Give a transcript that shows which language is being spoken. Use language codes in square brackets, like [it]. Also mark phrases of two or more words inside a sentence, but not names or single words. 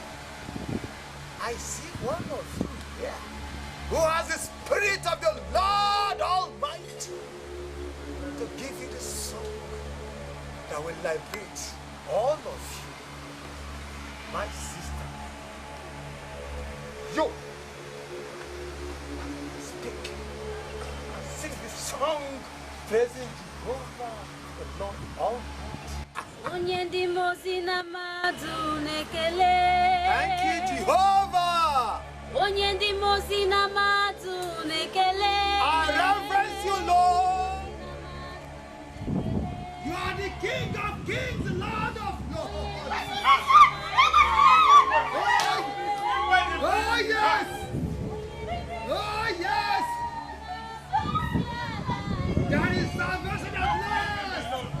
[en] I see one of you here who has the spirit of the Lord Almighty to give you the song that will liberate all of you. My sister, you speak and sing this song praising Jehovah, the Lord Almighty. [ig] Onye ndị mozi na mmadụ na-ekele. [en] Thank you, Jehovah. [ig] Onye ndị mozi na mmadụ na-ekele. [en] I reverence you, Lord. You are the King of Kings, the Lord of Lords. Oh yes. Oh yes. There is salvation at last.